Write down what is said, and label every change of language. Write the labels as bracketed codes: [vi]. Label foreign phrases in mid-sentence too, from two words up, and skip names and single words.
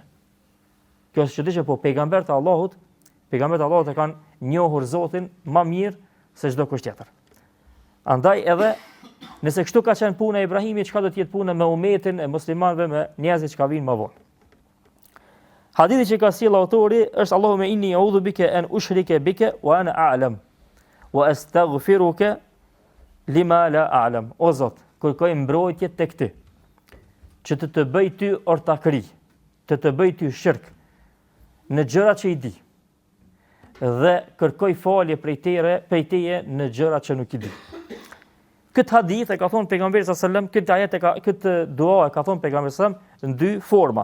[sq] Kjo është e çuditshme, po pejgambert e Allahut e kanë njohur Zotin më mirë se çdo kusht tjetër. Andaj edhe nëse kështu ka qenë puna e Ibrahimit, çka do të jetë puna me umetin e muslimanëve, me njerëzit që vinë më vonë. Hadithi që ka sjell autori është [ar] اللهم إني أعوذ بك أن أشرك بك وأنا أعلم وأستغفرك لما لا أعلم. [sq] O Zot, kërkoj mbrojtje tek ty, që të bëj ty ortakëri, të bëj ty shirk në gjërat që i di, dhe kërkoj falje prej teje në gjërat që nuk i di. Këtë hadith e ka thonë pejgamberi [ar] صلى الله عليه وسلم, [sq] këtë dua e ka thonë pejgamberi [ar] صلى الله عليه وسلم [sq] në dy forma.